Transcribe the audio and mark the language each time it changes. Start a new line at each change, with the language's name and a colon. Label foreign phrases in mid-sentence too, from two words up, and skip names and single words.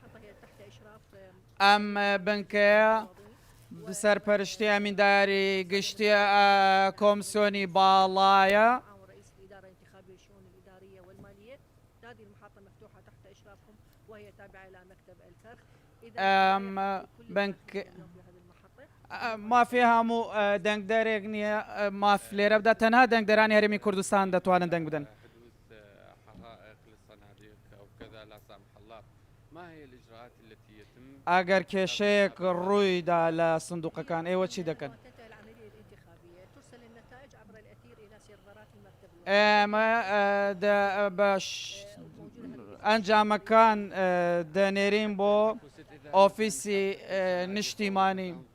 Central Kurdish: ئەم بنکەیە سەرپەرشتی ئەمینداری گشتی کۆمسیۆنی باڵایە مافی هەموو دەنگدەرێک نییە ماف لێرە بدە تەنها دەنگدەرانی هەرێمی کوردستان دەتوانن دەنگ بدەن
Arabic: ما هي الإجراءات التي يتم
Central Kurdish: ئەگەر کێشەیەک ڕوویدا لە سندوقەکان ئێوە چی دەکەن؟ ئێمە بەش ئەنجامەکان دەنێرین بۆ ئۆفیسی نیشتیمانی